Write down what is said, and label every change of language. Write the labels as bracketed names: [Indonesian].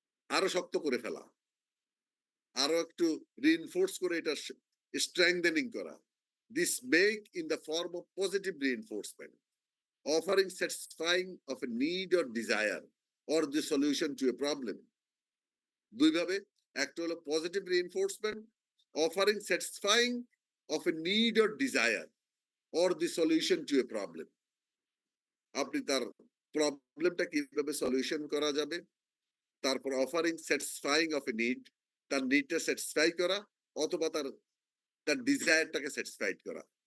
[Bangla] আরো শক্ত করে ফেলা, আরো একটু রিইনফোর্স করে এটা স্ট্রেংথেনিং করা। [English] This make in the form of positive reinforcement, offering satisfying of a need or desire or the solution to a problem. [Bangla] দুই ভাবে, একটা হলো [English] Positive reinforcement, offering satisfying of a need or desire or the solution to a problem. [Bangla] আপনি তার প্রবলেমটা কিভাবে solution করা যাবে, তারপর [English] offering satisfying of a need, [Bangla] তার নিডটা স্যাটিসফাই করা অথবা তার ডিজায়ারটাকে স্যাটিসফাইড করা।